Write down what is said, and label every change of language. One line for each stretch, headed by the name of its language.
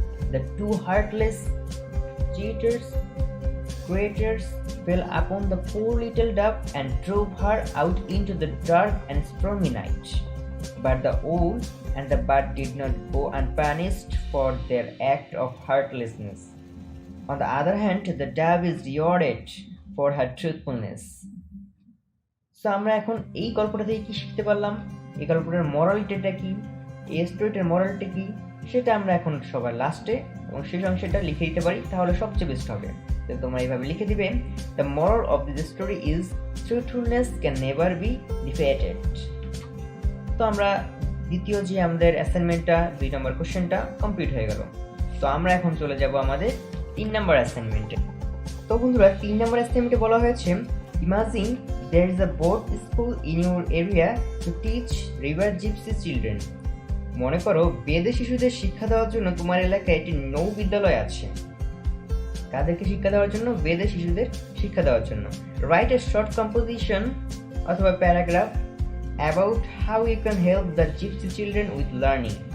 English: The two heartless cheaters, traitors, fell upon the poor little dove and drove her out into the dark and stormy night. But the owl and the bat did not go unpunished for their act of heartlessness. On the other hand, the dove is rewarded for her truthfulness.
Bangla: So আমরা এখন এই গল্পটা থেকে কি শিখতে পারলাম, এই গল্পটার মরালিটিটা কি, এই স্টোরিটার মরালিটি কি, সেটা আমরা এখন সবার লাস্টে এবং শেষ অংশটা লিখে দিতে পারি, তাহলে সবচেয়ে বেস্ট হবে। তো তোমরা এইভাবে লিখে দিবে,
English: The moral of this story is truthfulness can never be defeated.
Bangla: তো আমরা দ্বিতীয় যে আমাদের অ্যাসাইনমেন্টটা 2 নম্বর কোশ্চেনটা কমপ্লিট হয়ে গেল। তো আমরা এখন চলে যাব আমাদের 3 নম্বর অ্যাসাইনমেন্টে। তো বন্ধুরা 3 নম্বর অ্যাসাইনমেন্টে বলা হয়েছে,
English: Imagine there is a boat school in your area to teach river gypsy children.
Bangla: মনে করো বেদে শিশুদের শিক্ষা দেওয়ার জন্য তোমার এলাকায় একটি নৌ বিদ্যালয় আছে। কাদেরকে শিক্ষা দেওয়ার জন্য? বেদে শিশুদের শিক্ষা দেওয়ার জন্য।
English: Write a short composition অথবা paragraph about how you can help the gypsy children with learning.